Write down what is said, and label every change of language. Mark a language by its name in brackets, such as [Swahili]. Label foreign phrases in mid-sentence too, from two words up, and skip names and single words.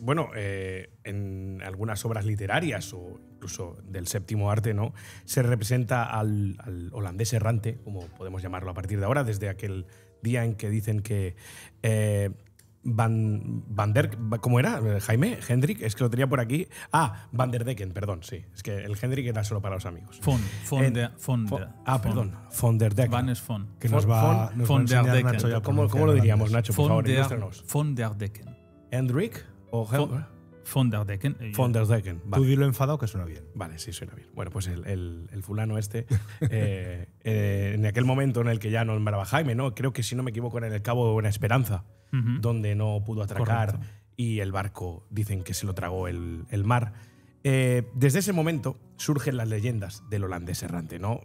[Spanish] Bueno, en algunas obras literarias o incluso del séptimo arte, ¿no?, se representa al holandés errante, como podemos llamarlo a partir de ahora, desde aquel día en que dicen que ¿cómo era? Jaime, Hendrik, es que lo tenía por aquí. Van der Decken, perdón, sí. Es que el Hendrik era solo para los amigos. Von der Decken. Van es von. Que nos va a enseñar Nacho ya. ¿Cómo lo diríamos, Nacho? Por favor, ilústranos. Von der Decken. ¿Hendrik o Von der Decken. Von der Decken. Vale. Tú dilo enfadado que suena bien. Vale, sí, suena bien. Bueno, pues el fulano este, en aquel momento en el que ya nombraba Jaime, ¿no? Creo que, si no me equivoco, en el Cabo de Buena Esperanza, donde no pudo atracar. Correcto. Y el barco dicen que se lo tragó el mar. Desde ese momento surgen las leyendas del holandés errante, ¿no?